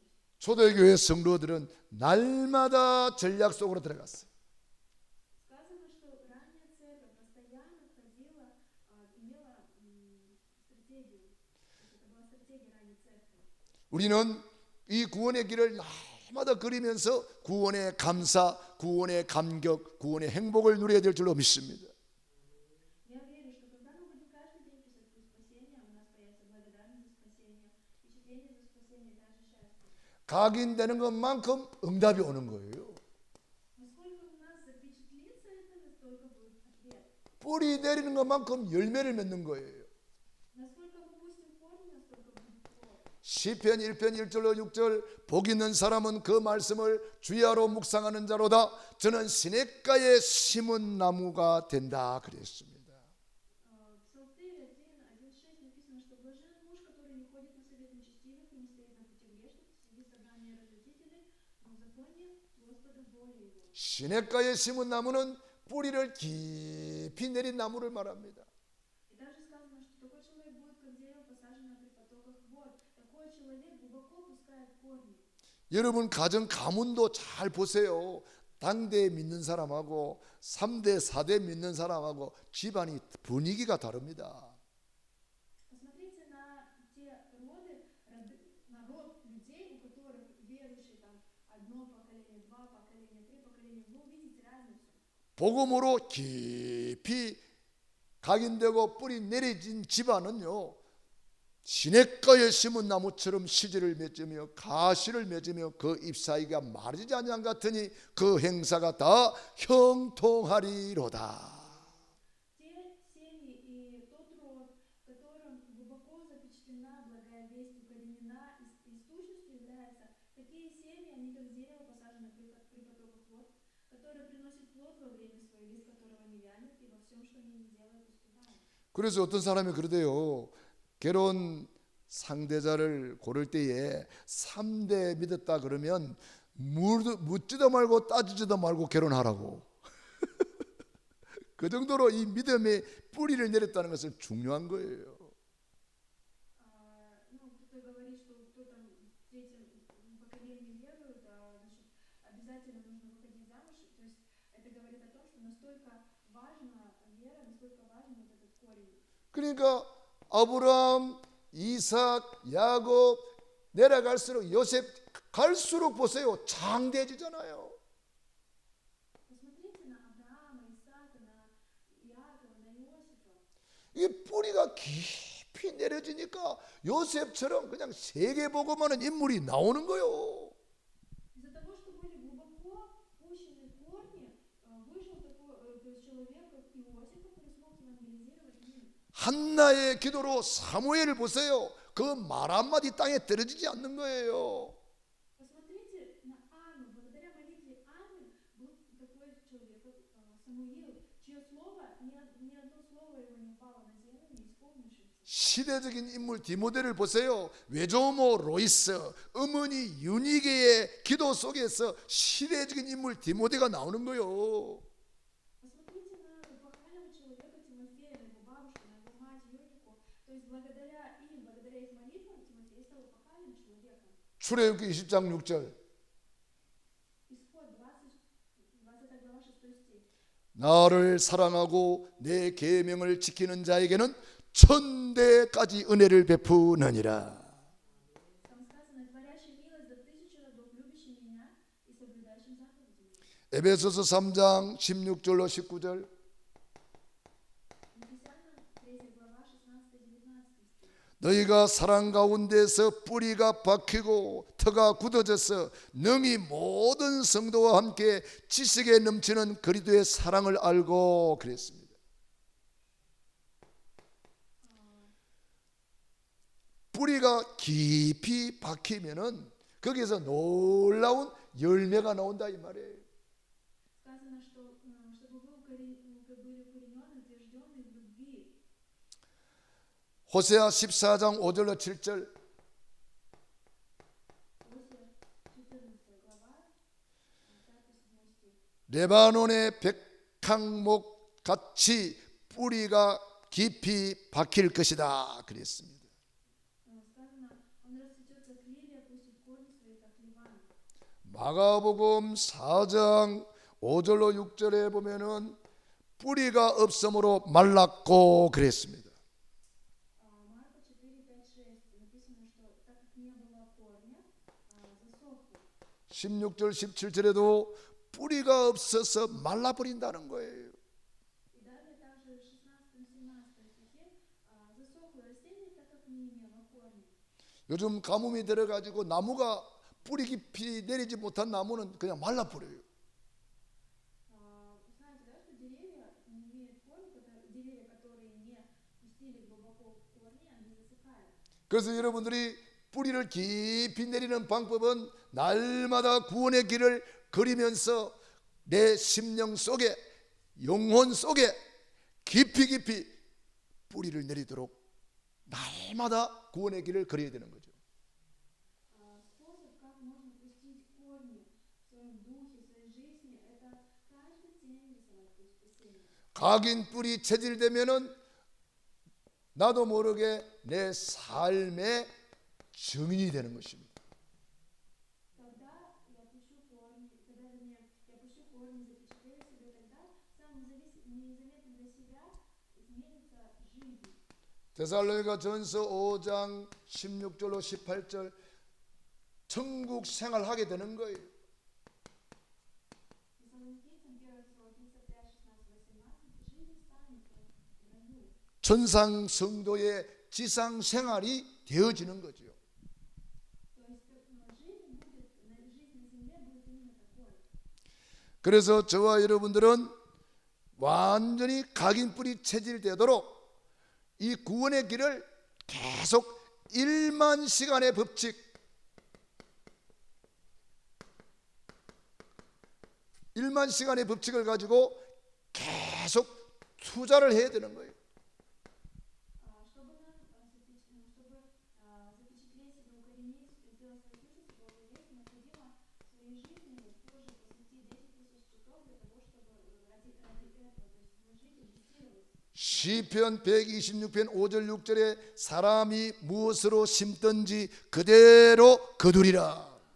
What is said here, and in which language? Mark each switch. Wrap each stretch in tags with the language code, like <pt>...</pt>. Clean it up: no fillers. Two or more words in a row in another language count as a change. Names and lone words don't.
<ko>초대교회 성도들은 날마다 전략 속으로 들어갔어요.</ko> <ru>Сказано, что ранняя церковь постоянно ходила, имела стратегию. Это была стратегия ранней церкви.</ru> <ko>우리는 이 구원의 길을 날마다 그리면서 구원의 감사, 구원의 감격, 구원의 행복을 누려야 될 줄로 믿습니다.</ko> <ru>Я верю, что когда мы будем каждый день писать путь спасения, у нас появится благодарность за спасение, впечатление за спасение и также счастье.</ru> <ko>각인되는 것만큼 응답이 오는 거예요.</ko> <ru>Насколько у нас запечатлится это, настолько будет ответ.</ru> <ko>뿌리 내리는 것만큼 열매를 맺는 거예요.</ko> <ru>Насколько мы пустим корни, настолько будет плод.</ru> <ko>시편 1편 1절로 6절 복 있는 사람은 그 말씀을 주야로 묵상하는 자로다. 저는 시냇가에 심은 나무가 된다 그랬습니다.</ko> <ru>В Псалтыре 1:6 написано, что блажен муж, который не ходит на совет нечестивцев, законе Господа воли Его.</ru> <ko>시냇가에 심은 나무는 뿌리를 깊이 내린 나무를 말합니다.</ko> <ru>И также сказано, что такой человек будет как дерево, посаженное при потоках вод. Такой человек глубоко пускает корни.</ru> <ko>여러분 가정 가문도 잘 보세요. 당대 믿는 사람하고 3대, 4대 믿는 사람하고 집안이 분위기가 다릅니다.</ko> <ru>Посмотрите на те народ людей, у которых верующие там одно поколение, два поколения, три поколения. Вы увидите разницу.</ru> <ko>복음으로 깊이 각인되고 뿌리 내려진 집안은요, 시냇가에 심은 나무처럼 시지를 맺으며 가시를 맺으며 그 잎사귀가 마르지 않는 같으니 그 행사가 다 형통하리로다.</ko> <ru>Те семьи и тот род, в котором глубоко запечатлена благая весть, укоренена и сущностью является, такие семьи, они как дерево, посаженное при потоках вод, которое приносит плод во время свое, лист которого не вянет, и во всем, что они не делают, успевают.</ru> <ko>그래서 어떤 사람이 그러대요. 결혼 상대자를 고를 때에 3대 믿었다 그러면 묻지도 말고 따지지도 말고 결혼하라고. 그 정도로 이 믿음의 뿌리를 내렸다는 것은 중요한 거예요.</ko> <ru>Ну, кто говорит, что кто там третьим поколением верует, значит, обязательно нужно выходить замуж. То есть это говорит о том, что настолько важна вера, настолько важен вот этот корень.</ru> <ko>그러니까 아브라함, 이삭, 야곱 내려갈수록 요셉 갈수록 보세요. 장대해지잖아요.</ko> <ru>Посмотрите на Авраама, Исаака, на Иакова, на Иосифа.</ru> <ko>이게 뿌리가 깊이 내려지니까 요셉처럼 그냥 세계복음하는 인물이 나오는 거예요.</ko> <ru>Из-за того, что были глубоко пущены корни, вышел такой то есть человек, как Иосиф, который смог евангелизировать мир.</ru> <ko>한나의 기도로 사무엘을 보세요. 그 말 한마디 땅에 떨어지지 않는 거예요.</ko> <ru>Посмотрите на Анну. Благодаря молитве Анны был такой человек, как Самуил, чье слово, ни одно слово его не упало на землю, не исполнившееся.</ru> <ko>시대적인 인물 디모데를 보세요. 외조모 로이스, 어머니 유니게의 기도 속에서 시대적인 인물 디모데가 나오는 거예요.</ko> <ru>Посмотрите на эпохального человека Тимофея, на его бабушку, на его мать Юнику. То есть благодаря им, благодаря их молитвам, Тимофей стал эпохальным человеком.</ru> <ko>출애굽기 20장 6절.</ko> <ru>Исход 20 глава 6 стих.</ru> <ko>나를 사랑하고 내 계명을 지키는 자에게는 천대까지 은혜를 베푸느니라.</ko> <ru>Там сказано, творящий милость до 1000 родов, любящий меня и соблюдающим заповеди.</ru> <ko>에베소서 3장 16절로 19절.</ko> <ru>Ефесянам 3 глава 16-19 стих.</ru> <ko>너희가 사랑 가운데서 뿌리가 박히고 터가 굳어져서 능히 모든 성도와 함께 지식에 넘치는 그리스도의 사랑을 알고 그랬습니다. 뿌리가 깊이 박히면은 거기서 놀라운 열매가 나온다 이 말이에요.</ko> <ru>Сказано, что чтобы вы были укоренены, утверждены в любви.</ru> <ko>호세아 14장 5절로 7절.</ko> <ru>Осия 14 глава 5-7 стих.</ru> <ko>레바논의 백향목 같이 뿌리가 깊이 박힐 것이다 그랬습니다.</ko> <ru>Сказано, он расцветет, как лилия, пустит корни свои, как ливан.</ru> <ko>마가복음 4장 5절로 6절에 보면은 뿌리가 없으므로 말랐고 그랬습니다.</ko> <ru>Марка 4, 5, 6 написано, что так как не было корня, засохло.</ru> <ko>16절 17절에도 뿌리가 없어서 말라버린다는 거예요.</ko> <ru>И далее также в 16-17 стихе засохло растение, так как не имело корня.</ru> <ko>요즘 가뭄이 들어가지고 나무가 뿌리 깊이 내리지 못한 나무는 그냥 말라버려요.</ko> <ru>Вы знаете, да, что деревья не имеют корня, деревья, которые не пустили глубоко корни, они засыхают.</ru> <ko>그래서 여러분들이 뿌리를 깊이 내리는 방법은 날마다 구원의 길을 그리면서 내 심령 속에 영혼 속에 깊이 뿌리를 내리도록 날마다 구원의 길을 그려야 되는 거죠.</ko> <ru>Способ, как можно пустить корни в духе, в своей жизни, это каждый день рисовать путь спасения.</ru> <ko>각인 뿔이 체질되면은 나도 모르게 내 삶의 증인이 되는 것입니다.</ko> <ru>Когда я пущу корни, когда, вернее, я пущу корни, запечатлею себе, тогда сам незаметно для себя изменится жизнь.</ru> <ko>데살로니가 전서 5장 16절로 18절 천국 생활하게 되는 거예요.</ko> <ru>Фессалоникийцам, 1 Фессалоникийцам 5:16-18, жизнь станет в раю.</ru> <ko>천상 성도의 지상 생활이 되어지는 거죠.</ko> <ru>То есть жизнь на земле будет именно такой.</ru> <ko>그래서 저와 여러분들은 완전히 각인 뿔이 체질되도록 이 구원의 길을 계속 1만 시간의 법칙, 1만 시간의 법칙을 가지고 계속 투자를 해야 되는 거예요.</ko> <ru>Чтобы запечатлеть себя, укоренить, сделать свою сущность в Богу есть, необходимо в своей жизни позже посвятить 10 000 часов для того, чтобы ради этого, то есть вложить, инвестировать.</ru> <ko>시편 126편 5절 6절에 사람이 무엇으로 심든지 그대로 거두리라.</ko>